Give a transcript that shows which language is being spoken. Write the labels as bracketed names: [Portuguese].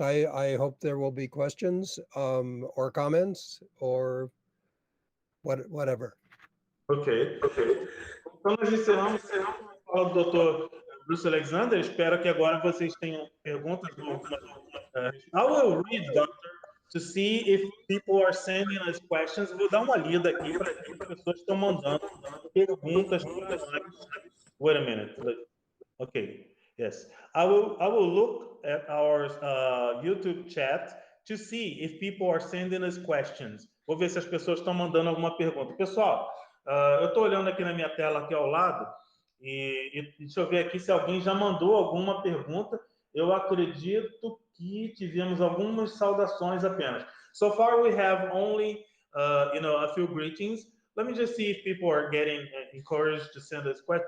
[English] I hope there will be questions or comments or whatever. [Portuguese] Ok. Então, nós encerramos a fala do Dr. Bruce Alexander, espero que agora vocês tenham perguntas. [English] I will read, Doctor, to see if people are sending us questions. [Portuguese] Vou dar uma lida aqui para ver se as pessoas estão mandando perguntas para nós. [English] Wait a minute. Okay. Yes. I will look at our YouTube chat to see if people are sending us questions. [Portuguese] Vou ver se as pessoas estão mandando alguma pergunta. Pessoal, eu estou olhando aqui na minha tela aqui ao lado e deixa eu ver aqui se alguém já mandou alguma pergunta. Eu acredito que tivemos algumas saudações apenas. [English] So far we have only a few greetings. Let me just see if people are getting encouraged to send us questions.